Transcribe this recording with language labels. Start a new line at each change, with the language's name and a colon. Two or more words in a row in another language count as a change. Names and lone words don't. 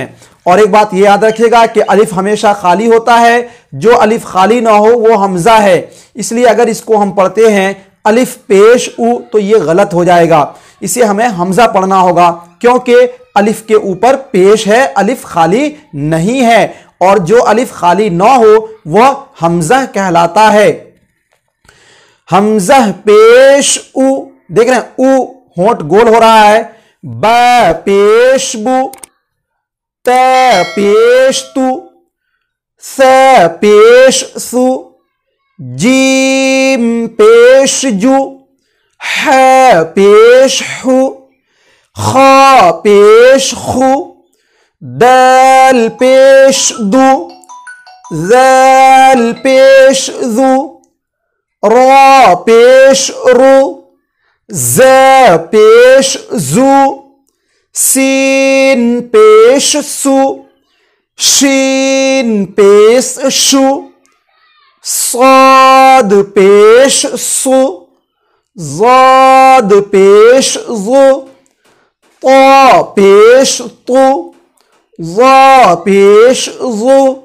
Urdu: اور ایک بات یہ یاد رکھیے گا کہ الف ہمیشہ خالی ہوتا ہے، جو الف خالی نہ ہو وہ حمزہ ہے، اس لیے اگر اس کو ہم پڑھتے ہیں الف پیش او تو یہ غلط ہو جائے گا، اسے ہمیں حمزہ پڑھنا ہوگا، کیونکہ الف کے اوپر پیش ہے، الف خالی نہیں ہے، اور جو الف خالی نہ ہو وہ حمزہ کہلاتا ہے۔ حمزہ پیش او، دیکھ رہے ہیں او ہونٹ گول ہو رہا ہے۔ با پیش بو، تا پیش تو، سا پیش سو، جیم پیش جو، ح پیش حو، خا پیش خو، دال پیش دو، ذال پیش ذو، را پیش رو، ز پیش زو، سین پیش سو، شین پیش شو، صاد پیش سو، ضاد پیش ضو، طا پیش طو، ظا پیش ظو،